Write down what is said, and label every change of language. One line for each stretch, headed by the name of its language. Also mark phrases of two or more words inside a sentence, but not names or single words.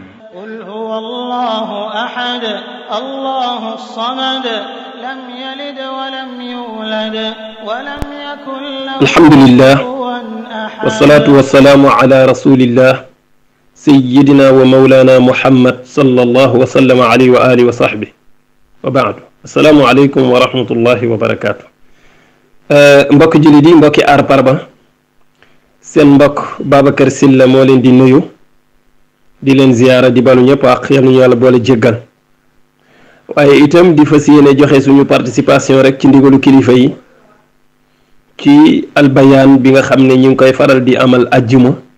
Arabic: قل هو الله أحد الله الصمد لم يلد ولم يولد ولم يكن له الحمد لله كفوا أحد والصلاة والسلام على رسول الله سيدنا ومولانا محمد صلى الله وسلم عليه وآله وصحبه وبعد السلام عليكم ورحمة الله وبركاته
Wolof: mbokk jullit yi mbokki Aar Parba seen mbokk Babacar Sylla moo leen di nuyu di leen ziyaara di balu ñëpp ak yal nañu yàlla boole jéggal waaye itam di fas yéene joxe suñu participation rek ci ndigalu kilifa yi ci albayaan bi nga xam ne ñu ngi koy faral di amal ajjuma